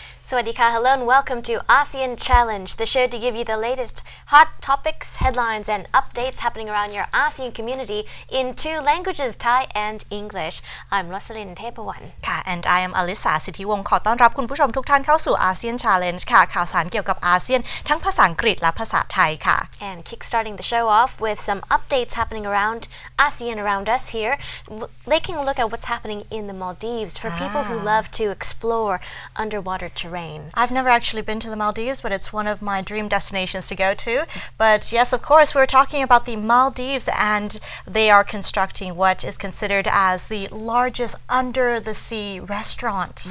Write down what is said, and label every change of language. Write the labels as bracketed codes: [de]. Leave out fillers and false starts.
[en] Sawadika, hello and welcome to ASEAN Challenge, the show to give you the latest hot topics, headlines and updates happening around your ASEAN community in two languages, Thai and English. I'm Rosalind Tepawan. [th] ค่ะ [en] and I am Alisa [th] สิทธิวงศ์ขอต้อนรับคุณผู้ชมทุกท่านเข้าสู่ ASEAN Challenge ค่ะข่าวสารเกี่ยวกับอาเซียนทั้งภาษาอังกฤษและภาษาไทยค่ะ [en] And kickstarting the show off with some updates happening around ASEAN around us here, taking a look at what's happening in the Maldives for people who love to explore underwater terrain. I've never actually been to the Maldives, but it's one of my dream destinations to go to. But yes, of course, we're talking about the Maldives, and they are constructing what is considered as the largest under-the-sea restaurant.